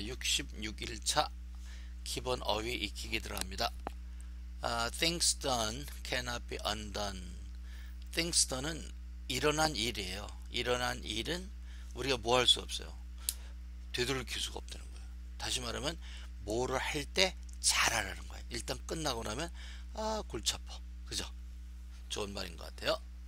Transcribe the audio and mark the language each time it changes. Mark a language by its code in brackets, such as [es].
[ko] 66일차 기본 어휘 익히기 들어갑니다. [en] Things done cannot be undone. Things done [ko] 은 일어난 일이에요. 일어난 일은 우리가 뭐 할 수 없어요. 되돌릴 수가 없다는 거예요. 다시 말하면 뭐를 할 때 잘하라는 거예요. 일단 끝나고 나면 골치 아파. 그죠? 좋은 말인 것 같아요.